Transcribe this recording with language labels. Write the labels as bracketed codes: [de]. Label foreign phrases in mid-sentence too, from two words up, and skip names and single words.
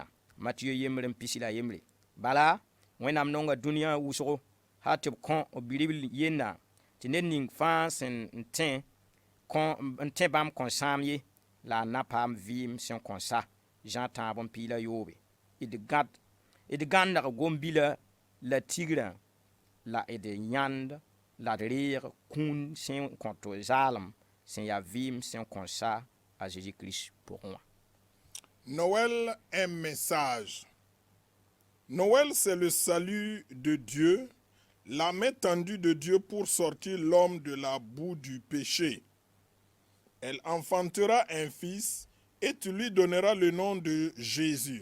[mos] Matiyo yembr n pisi la yembre. Bala wẽnnaam nonga dũniyã wʋsgo ha tɩ b kõ bi-ribl yenda tɩ ned ning fãa sẽn n tẽ bãmb kõn sãam ye la a na paam vɩɩm sẽn kõn sa Jean tãab n piila yoobe. D gãndg gom-bila la tigrã la d yãnd la d reeg kũun sẽn kõ tɩ zaalem sẽn yaa vɩɩm sẽn kõn sa a Jésus-Christ pʋgẽ wã. [fr] Noël, un message. Noël, c'est le salut de Dieu, la main tendue de Dieu pour sortir l'homme de la boue du péché. Elle enfantera un fils et tu lui donneras le nom de Jésus.